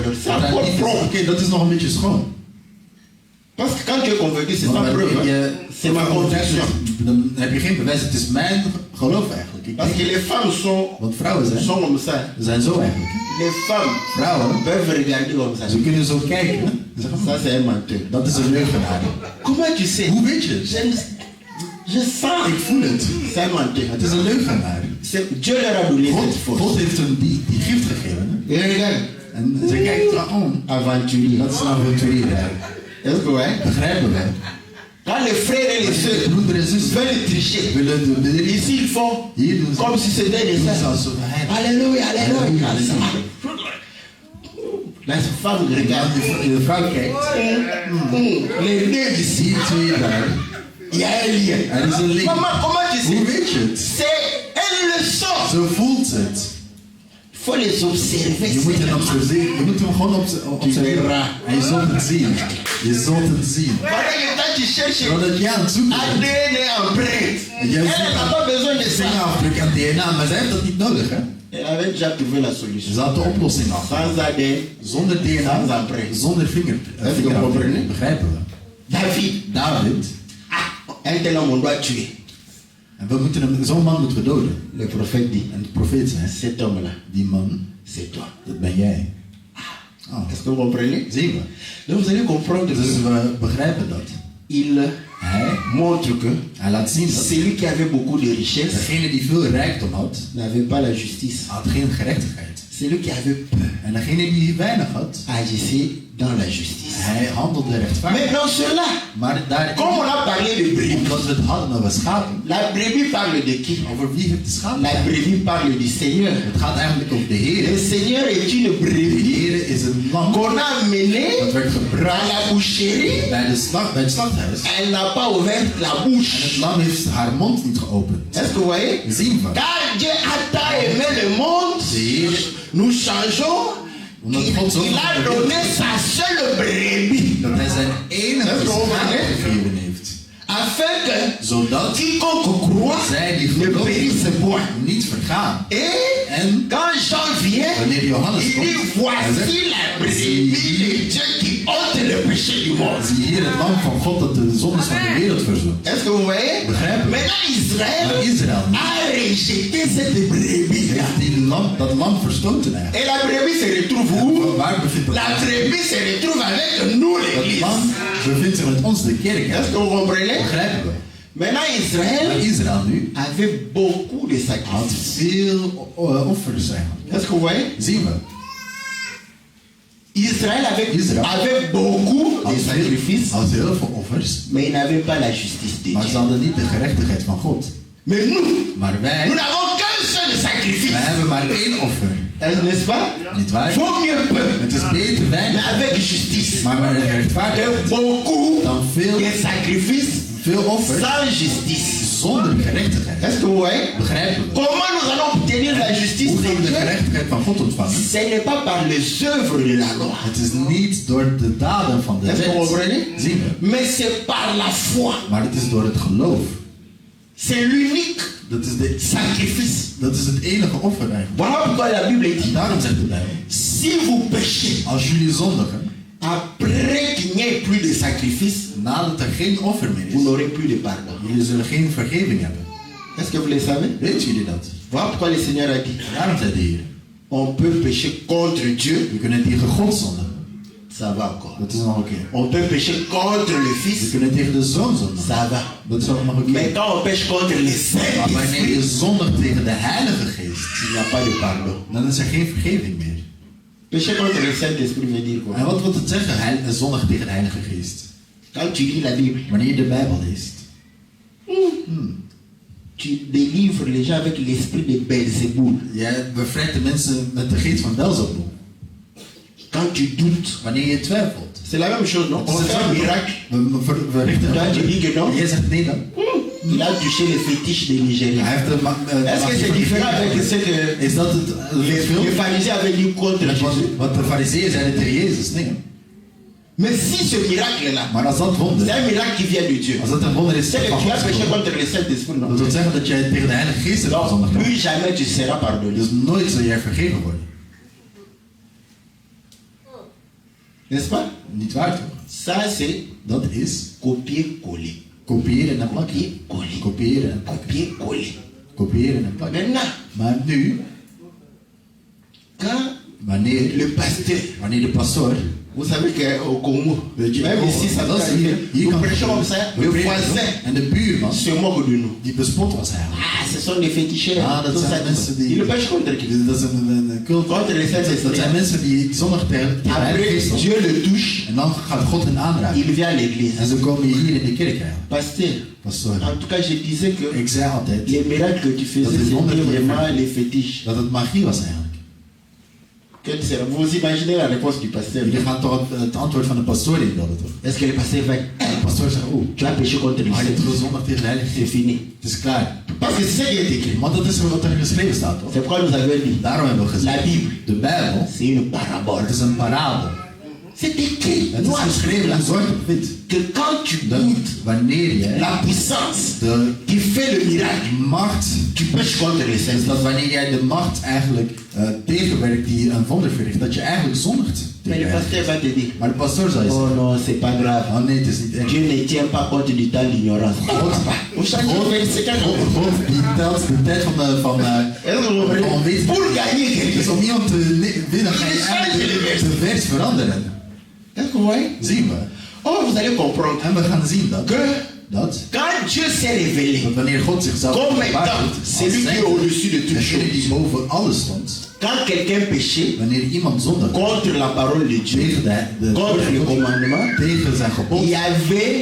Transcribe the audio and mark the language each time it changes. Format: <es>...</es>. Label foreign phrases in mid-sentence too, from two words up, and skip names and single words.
<nl>overtuigd.</nl> <fr>C'est encore preuve.</fr> <nl>Oké, dat is nog een beetje schoon.</nl> <fr>Parce que quand tu es convaincu, c'est</fr> <nl>Want</nl> <fr>sans preuve.</fr> <nl>wanneer</nl> <fr>hein. C'est ma conviction.</fr> <nl>dan heb je geen bewijs. Het is mijn geloof eigenlijk.</nl> <fr>Parce que les femmes</fr> <nl>Want vrouwen</nl> <fr>sont comme ça.</fr> <nl>zijn zo eigenlijk.</nl> <fr>Les femmes</fr> <nl>Vrouwen,</nl> <fr>peuvent regarder comme ça.</fr> <nl>ze kunnen zo kijken. En zeggen,</nl> <fr>Ça, c'est un menteur.</fr> <nl>dat is een leugenaar.</nl> <fr>Comment tu sais?</fr> <nl>Hoe weet je het?</nl> <fr>Je sens.</fr> <nl>Ik voel het.</nl> <fr>C'est un menteur.</fr> <nl>Het is een leugenaar.</nl> <fr>Dieu leur a donné</fr> <nl>God,</nl> <fr>cette force.</fr> <nl>God heeft hem die gift gegeven. Hè?</nl> <fr>Et regarde,</fr> <nl>En ze kijkt om.</nl> <fr>aventurier.</fr> <nl>Dat is een avonturier.</nl> <fr>Est-ce que ouais?</fr> <nl>Begrijpen we?</nl> <fr>Quand les frères et les sœurs</fr> <nl>Broeder en zus</nl> <fr>veulent tricher,</fr> <nl>willen de bedrijf.</nl> <fr>ici ils font</fr> <nl>Hier doen ze.</nl> <fr>comme si c'était des</fr> <nl>Doen ze</nl> <fr>saints.</fr> <nl>alsof hij.</nl> <fr>Alléluia, alléluia. Alléluia. La femme regarde.</fr> <nl>De vrouw kijkt.</nl> <fr>Les deux ici,</fr> <nl>Die twee daar.</nl> <fr>Il y a un lien.</fr> <nl>Er is een link.</nl> <fr>Maman, comment tu</fr> <nl>Hoe</nl> <fr>sais?</fr> <nl>weet je het?</nl> <fr>C'est une leçon.</fr> <nl>Zo voelt het.</nl> <fr>Il faut les observer.</fr> <nl>Je moet hem observeren. Je moet hem gewoon observeren. verras. En je zult het zien. Je zult het zien.</nl> <fr>Pendant que toi tu cherches</fr> <nl>Zodat jij aan het zoeken bent.</nl> <fr>ADN empreinte.</fr> <nl>En jij</nl> <fr>Elle n'a pas besoin de ça.</fr> <nl>vingerafdruk en DNA, maar zij heeft dat niet nodig, hè?</nl> <fr>Elle avait déjà trouvé la</fr> <nl>Ze</nl> <fr>solution.</fr> <nl>had de oplossing af.</nl> <fr>Sans ADN.</fr> <nl>Zonder DNA,</nl> <fr>Sans empreinte.</fr> <nl>zonder vingerafdruk. Begrijpen we? David. David.</nl> <fr>Ah, un tel homme on doit tuer.</fr> <nl>En we moeten hem, zo'n man moeten we doden.</nl> <fr>Le prophète dit,</fr> <nl>En de profeet zei,</nl> <fr>cet homme-là,</fr> <nl>die man,</nl> <fr>c'est toi.</fr> <nl>dat ben jij. Oh,</nl> <fr>Est-ce que vous comprenez?</fr> <nl>zien we.</nl> <fr>Donc vous allez comprendre</fr> <nl>Dus</nl> <fr>que</fr> <nl>we begrijpen dat.</nl> <fr>il</fr> <nl>Hij</nl> <fr>montre que</fr> <nl>laat zien dat</nl> <fr>celui qui avait beaucoup de richesses</fr> <nl>degene die veel rijkdom had,</nl> <fr>n'avait pas la justice.</fr> <nl>had geen gerechtigheid.</nl> <fr>Celui qui avait peu</fr> <nl>En degene die weinig had,</nl> <fr>agissait dans la justice.</fr> <nl>hij handelde rechtvaardig.</nl> <fr>Mais dans cela,</fr> <nl>Maar daar,</nl> <fr>comme on a parlé de brebis,</fr> <nl>omdat we het hadden over schapen,</nl> <fr>la brebis parle de qui?</fr> <nl>over wie heeft de schapen?</nl> <fr>La brebis parle du Seigneur.</fr> <nl>Het gaat eigenlijk over de Heer.</nl> <fr>Le Seigneur est une</fr> <nl>De</nl> <fr>brebis</fr> <nl>Heer is een lam</nl> <fr>qu'on a amené</fr> <nl>dat werd</nl> <fr>à</fr> <nl>gebracht</nl> <fr>la boucherie.</fr> <nl>bij het slachthuis.</nl> <fr>Elle n'a pas ouvert la</fr> <nl>En</nl> <fr>bouche.</fr> <nl>het lam heeft haar mond niet geopend.</nl> <fr>Est-ce que vous voyez?</fr> <nl>Zien we.</nl> <fr>Car Dieu a tant aimé le monde,</fr> <nl>De Heer,</nl> <fr>nous changeons.</fr> <nl>omdat</nl> <fr>Il,</fr> <nl>God zo</nl> <fr>il a donné sa seule brebis</fr> <nl>dat hij zijn enige Dat is schaap onwaar, hè? gegeven heeft.</nl> <fr>afin que</fr> <nl>Zodat</nl> <fr>quiconque croit</fr> <nl>zij die</nl> <fr>ne</fr> <nl>geloven</nl> <fr>périsse point.</fr> <nl>niet vergaan.</nl> <fr>Et</fr> <nl>En</nl> <fr>quand Jean vient,</fr> <nl>wanneer Johannes</nl> <fr>il</fr> <nl>komt,</nl> <fr>dit</fr> <nl>hij</nl> <fr>voici</fr> <nl>zegt,</nl> <fr>la brebis de Dieu qui ôte le péché du monde.</fr> <nl>zie hier het lam van God dat de zondes van de wereld verzoent.</nl> <fr>Est-ce que vous voyez?</fr> <nl>Begrijpen.</nl> <fr>Maintenant Israël</fr> <nl>Maar Israël</nl> <fr>a rejeté cette brebis.</fr> <nl>heeft dat lam verstoten eigenlijk.</nl> <fr>Et la brebis se retrouve où?</fr> <nl>Waar bevindt dat</nl> <fr>La</fr> <nl>lam?</nl> <fr>brebis se retrouve avec nous</fr> <nl>Dat</nl> <fr>l'église.</fr> <nl>lam bevindt zich met ons de kerk.</nl> <fr>Est-ce que vous comprenez?</fr> <nl>Begrijpen we.</nl> <fr>Maintenant</fr> <nl>Maar</nl> <fr>Israël</fr> <nl>Israël nu</nl> <fr>avait beaucoup de</fr> <nl>had</nl> <fr>sacrifices.</fr> <nl>veel offers eigenlijk.</nl> <fr>Est-ce que vous voyez?</fr> <nl>Zien we.</nl> <fr>Israël</fr> <nl>Israël</nl> <fr>avait beaucoup</fr> <nl>Had</nl> <fr>de sacrifices,</fr> <nl>had heel veel offers,</nl> <fr>mais il n'avait pas la justice de</fr> <nl>maar ze</nl> <fr>Dieu.</fr> <nl>hadden niet de gerechtigheid van God.</nl> <fr>Mais nous,</fr> <nl>Maar</nl> <fr>nous</fr> <nl>wij</nl> <fr>n'avons qu'un seul sacrifice.</fr> <nl>wij hebben maar één offer.</nl> <fr>N'est-ce pas?</fr> <nl>Niet waar?</nl> <fr>Vaut mieux peu,</fr> <nl>Het is beter</nl> <fr>mais</fr> <nl>weinig,</nl> <fr>avec justice.</fr> <nl>maar met rechtvaardigheid.</nl> <fr>Que beaucoup</fr> <nl>Dan veel,</nl> <fr>de sacrifices</fr> <nl>veel offers</nl> <fr>sans justice.</fr> <nl>zonder gerechtigheid.</nl> <fr>Est-ce que vous voyez?</fr> <nl>Begrijpen we?</nl> <fr>Comment nous allons obtenir la justice</fr> <nl>Hoe</nl> <fr>de</fr> <nl>gaan we de</nl> <fr>Dieu?</fr> <nl>gerechtigheid van God ontvangen?</nl> <fr>Ce n'est pas par les œuvres de la loi.</fr> <nl>Het is niet door de daden van de</nl> <fr>Est-ce que vous</fr> <nl>wet.</nl> <fr>comprenez?</fr> <nl>Zien we.</nl> <fr>Mais c'est par la foi.</fr> <nl>Maar het is door het geloof.</nl> <fr>C'est l'unique</fr> <nl>Dat is,</nl> <fr>sacrifice.</fr> <nl>dat is het enige offer eigenlijk.</nl> <fr>Voilà pourquoi la Bible</fr> <nl>En</nl> <fr>dit,</fr> <nl>daarom zegt de Bijbel.</nl> <fr>si vous péchez,</fr> <nl>Als jullie zondigen,</nl> <fr>après qu'il n'y ait plus de sacrifice,</fr> <nl>nadat er geen offer meer</nl> <fr>vous</fr> <nl>is,</nl> <fr>n'aurez plus de pardon.</fr> <nl>jullie zullen geen vergeving hebben.</nl> <fr>Est-ce que vous le savez?</fr> <nl>Weet jullie dat?</nl> <fr>Voilà pourquoi le Seigneur a dit,</fr> <nl>Daarom zei de Heer.</nl> <fr>on peut pécher contre Dieu,</fr> <nl>We kunnen tegen God zondigen.</nl> <fr>ça va encore.</fr> <nl>Dat is nog een keer.</nl> <fr>On peut pécher contre le</fr> <nl>We</nl> <fr>Fils,</fr> <nl>kunnen tegen de Zoon zondigen.</nl> <fr>ça va.</fr> <nl>Dat is ook nog een</nl> <fr>Mais</fr> <nl>keer.</nl> <fr>quand on pêche contre le</fr> <nl>Maar wanneer je</nl> <fr>Saint-Esprit,</fr> <nl>zondigt tegen de Heilige Geest,</nl> <fr>il n'y a pas de pardon.</fr> <nl>dan is er geen vergeving meer.</nl> <fr>Pécher contre le Saint-Esprit veut dire</fr> <nl>En</nl> <fr>quoi?</fr> <nl>wat wil het zeggen, zondig tegen de Heilige Geest?</nl> <fr>Quand tu lis la Bible,</fr> <nl>Wanneer je de Bijbel leest,</nl> <fr>tu délivres les gens avec l'esprit de Belzéboul.</fr> <nl>jij bevrijdt de mensen met de geest van Belzebul.</nl> <fr>Quand tu doutes,</fr> <nl>Wanneer je twijfelt.</nl> <fr>c'est la même chose, non? On fait un miracle.</fr> <nl>We richten</nl> <fr>Toi, tu dis que non.</fr> <nl>En jij zegt nee dan.</nl> <fr>Il a touché les fétiches des Nigériens.</fr> <nl>Hij heeft</nl> <fr>Est-ce que c'est différent avec ce que</fr> <nl>Is dat het verschil?</nl> <fr>les pharisiens avaient dit contre</fr> <nl>Met</nl> <fr>Jésus?</fr> <nl>wat de fariseeën zeiden tegen Jezus? Nee.</nl> <fr>Mais si ce miracle-là,</fr> <nl>Maar als dat</nl> <fr>c'est</fr> <nl>wonder,</nl> <fr>un miracle qui vient de Dieu,</fr> <nl>als dat een wonder is</nl> <fr>c'est que</fr> <nl>van</nl> <fr>tu as</fr> <nl>God,</nl> <fr>péché contre le Saint-Esprit, non?</fr> <nl>dat wil zeggen dat jij tegen de Heilige Geest hebt</nl> <fr>Donc,</fr> <nl>gezondigd.</nl> <fr>plus jamais tu seras pardonné.</fr> <nl>Dus nooit zul jij vergeven worden.</nl> <fr>N'est-ce pas?</fr> <nl>Niet waar toch?</nl> <fr>Ça, c'est</fr> <nl>Dat is</nl> <fr>copier-coller.</fr> <nl>kopiëren en plakken.</nl> <fr>Copier-coller.</fr> <nl>Kopiëren en plakken.</nl> <fr>Copier-coller.</fr> <nl>Kopiëren en plakken.</nl> <fr>Maintenant,</fr> <nl>Maar nu,</nl> <fr>quand</fr> <nl>wanneer de pastoor,</nl> <fr>vous savez qu'au Congo,</fr> <nl>weet je,</nl> <fr>même ici, ça</fr> <nl>dat</nl> <fr>peut</fr> <nl>is hier,</nl> <fr>arriver.</fr> <nl>hier</nl> <fr>Nous</fr> <nl>kan</nl> <fr>prêchons comme ça,</fr> <nl>we</nl> <fr>le</fr> <nl>preken</nl> <fr>voisin</fr> <nl>en de buurman,</nl> <fr>se moque de nous.</fr> <nl>die bespot was eigenlijk.</nl> <fr>Ah, ce sont des féticheurs.</fr> <nl>Ah, dat</nl> <fr>tout ça,</fr> <nl>zijn</nl> <fr>tout ça.</fr> <nl>mensen die...</nl> <fr>Ils le pêchent contre qui?</fr> <nl>Dat is een cult.</nl> <fr>Contre les</fr> <nl>Dat</nl> <fr>Saint-Esprit.</fr> <nl>zijn mensen die zondag tegen de Heilige</nl> <fr>Après,</fr> <nl>Geest.</nl> <fr>Dieu le touche,</fr> <nl>En dan gaat God hen aanraken.</nl> <fr>il vient à l'église.</fr> <nl>En ze komen hier in de kerk eigenlijk.</nl> <fr>Pasteur,</fr> <nl>Pastoor,</nl> <fr>en tout cas, je disais que</fr> <nl>ik zei altijd</nl> <fr>les miracles que tu faisais,</fr> <nl>Dat is</nl> <fr>c'était</fr> <nl>wonderlijk.</nl> <fr>vraiment les fétiches.</fr> <nl>dat het magie was eigenlijk.</nl> <fr>Vous imaginez la réponse du pasteur?</fr> <nl>Jullie gaan toch het antwoord van de pastoor inbeelden, toch?</nl> <fr>Est-ce que le pasteur va</fr> <nl>De pastoor zegt,</nl> <fr>tu as péché contre le</fr> <nl>je hebt</nl> <fr>Seigneur?</fr> <nl>gezondigd tegen de Heilige</nl> <fr>C'est</fr> <nl>Geest.</nl> <fr>fini.</fr> <nl>Het is klaar.</nl> <fr>Parce que c'est ce qui est écrit.</fr> <nl>Want dat is wat er geschreven staat, toch?</nl> <fr>C'est pourquoi nous avons dit.</fr> <nl>Daarom hebben we gezegd,</nl> <fr>La Bible,</fr> <nl>de Bijbel,</nl> <fr>c'est une parabole.</fr> <nl>het is een parabel.</nl> <fr>C'est écrit.</fr> <nl>Het is geschreven in zwart op wit.</nl> <fr>Que quand tu</fr> <nl>Dat</nl> <fr>goûtes</fr> <nl>wanneer je</nl> <fr>la puissance</fr> <nl>de</nl> <fr>qui fait le miracle,</fr> <nl>macht,</nl> <fr>tu pêches contre le</fr> <nl>dus</nl> <fr>Seigneur.</fr> <nl>dat wanneer jij de macht eigenlijk tegenwerkt die een wonder verricht, dat je eigenlijk zondigt</nl> <fr>Mais</fr> <nl>tegen</nl> <fr>le</fr> <nl>hem.</nl> <fr>pasteur va te dire,</fr> <nl>Maar de pastoor zal je</nl> <fr>oh</fr> <nl>zeggen,</nl> <fr>non, c'est pas grave.</fr> <nl>oh nee, het is niet echt.</nl> <fr>Dieu ne tient pas compte du temps d'ignorance. Vous changez de verset quand même.</fr> <nl>God die telt de tijd van</nl> <fr>Est-ce que vous comprenez?</fr> <nl>onwetendheid.</nl> <fr>Pour gagner quelque</fr> <nl>Dus</nl> <fr>chose.</fr> <nl>om iemand te winnen, ga je eigenlijk de vers veranderen.</nl> <fr>Est-ce que vous voyez?</fr> <nl>Zien we.</nl> <fr>Oh, vous allez comprendre</fr> <nl>En we gaan zien dat</nl> <fr>quand Dieu s'est révélé</fr> <nl>wanneer God zichzelf</nl> <fr>comme</fr> <nl>openbaart</nl> <fr>étant</fr> <nl>als</nl> <fr>celui qui est au-dessus de toutes</fr> <nl>degene die</nl> <fr>choses,</fr> <nl>boven alles stond,</nl> <fr>quand quelqu'un péchait</fr> <nl>wanneer iemand zondigde</nl> <fr>contre la parole de Dieu,</fr> <nl>tegen de</nl> <fr>contre le commandement,</fr> <nl>tegen zijn gebod,</nl> <fr>il y avait</fr>